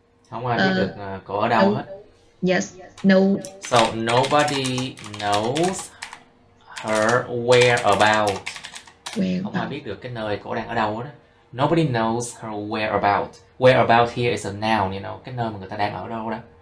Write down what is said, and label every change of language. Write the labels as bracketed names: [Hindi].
[Vietnamese] Không ai biết được cô ở đâu hết. [English] Yes, no. So nobody knows her whereabout. [Vietnamese] Không ai biết được cái nơi cô đang ở đâu đó. [English] Nobody knows her whereabout. Whereabout here is a noun, you know, [Vietnamese] cái nơi mà người ta đang ở đâu đó.